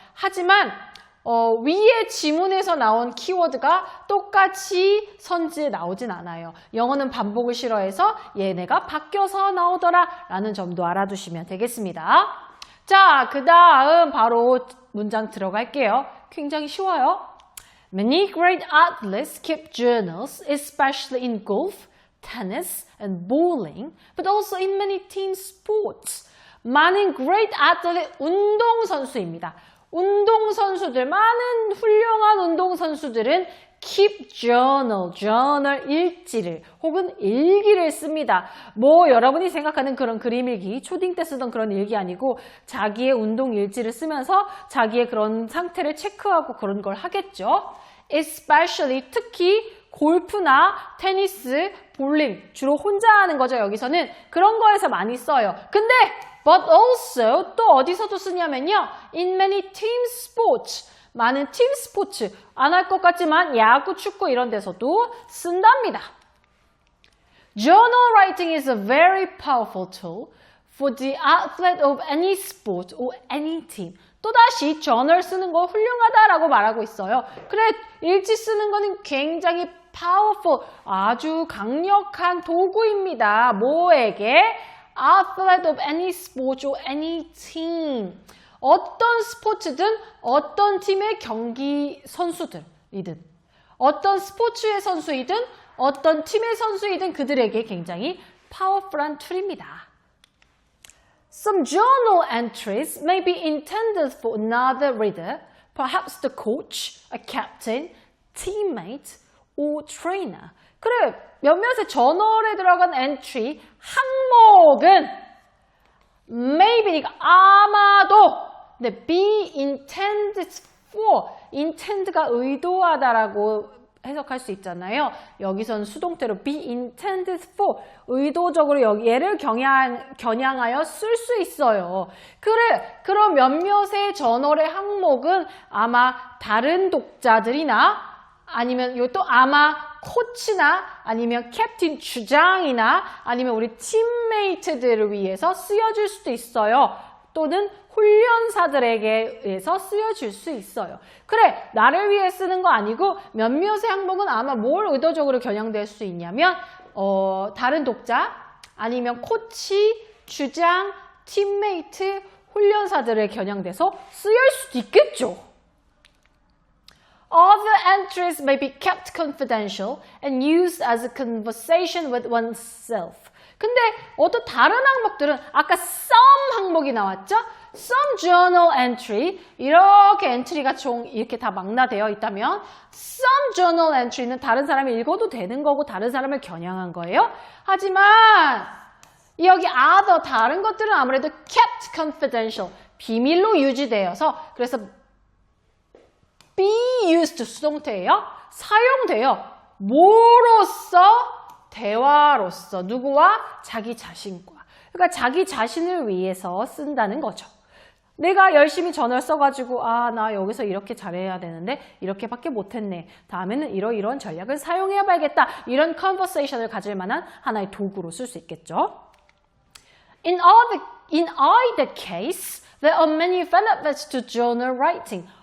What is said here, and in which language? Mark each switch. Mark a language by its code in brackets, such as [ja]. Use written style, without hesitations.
[ko] 하지만 위에 지문에서 나온 키워드가 똑같이 선지에 나오진 않아요. 영어는 반복을 싫어해서 얘네가 바뀌어서 나오더라 라는 점도 알아두시면 되겠습니다. 자, 그 다음 바로 문장 들어갈게요. 굉장히 쉬워요. [en] Many great athletes keep journals, especially in golf, tennis, and bowling, but also in many team sports. [ko] 많은 great athlete, 운동선수입니다. 운동선수들, 많은 훌륭한 운동선수들은 keep journal, 일지를 혹은 일기를 씁니다. 뭐 여러분이 생각하는 그런 그림 일기, 초딩 때 쓰던 그런 일기 아니고 자기의 운동 일지를 쓰면서 자기의 그런 상태를 체크하고 그런 걸 하겠죠. Especially, 특히 골프나 테니스, 볼링, 주로 혼자 하는 거죠. 여기서는 그런 거에서 많이 써요. 근데 but also 또 어디서도 쓰냐면요. [en] In many team sports, [ko] 많은 팀 스포츠, 안 할 것 같지만 야구, 축구 이런 데서도 쓴답니다. [en] Journal writing is a very powerful tool for the athlete of any sport or any team. [ko] 또다시 journal 쓰는 거 훌륭하다라고 말하고 있어요. 그래, 일지 쓰는 거는 굉장히 powerful, 아주 강력한 도구입니다. 뭐에게? [en] Athlete of any sport or any team. [ko] 어떤 스포츠든 어떤 팀의 경기 선수들이든 어떤 스포츠의 선수이든 어떤 팀의 선수이든 그들에게 굉장히 파워풀한 툴입니다. [en] Some journal entries may be intended for another reader, perhaps the coach, a captain, teammate, or trainer. [ko] 그래, 몇몇의 저널에 들어간 엔트리, 항목은 maybe니까 아마도 be intended for, intend가 의도하다라고 해석할 수 있잖아요. 여기선 수동태로 be intended for, 의도적으로 얘를 겨냥하여 쓸 수 있어요. 그래, 그럼 몇몇의 저널의 항목은 아마 다른 독자들이나 아니면 이것도 아마 코치나 아니면 캡틴 주장이나 아니면 우리 팀메이트들을 위해서 쓰여질 수도 있어요. 또는 훈련사들에게서 쓰여질 수 있어요. 그래, 나를 위해 쓰는 거 아니고 몇몇의 항목은 아마 뭘 의도적으로 겨냥될 수 있냐면 다른 독자 아니면 코치, 주장, 팀메이트, 훈련사들에 겨냥돼서 쓰일 수도 있겠죠. [en] All the entries may be kept confidential and used as a conversation with oneself. [ko] 근데 어떤 다른 항목들은 아까 some 항목이 나왔죠? [en] Some journal entry, [ko] 이렇게 엔트리가 총 이렇게 다 망라되어 있다면 some journal entry는 다른 사람이 읽어도 되는 거고 다른 사람을 겨냥한 거예요. 하지만 여기 other 다른 것들은 아무래도 kept confidential, 비밀로 유지되어서 그래서 be used 수동태예요. 사용돼요. 뭐로써? 대화로서. 누구와? 자기 자신과. 그러니까 자기 자신을 위해서 쓴다는 거죠. 내가 열심히 전화를 써가지고 나 여기서 이렇게 잘해야 되는데 이렇게밖에 못했네. 다음에는 이런 전략을 사용해 봐야겠다. 이런 컨버세이션을 가질 만한 하나의 도구로 쓸 수 있겠죠. [en] In either case, there are many benefits to journal writing.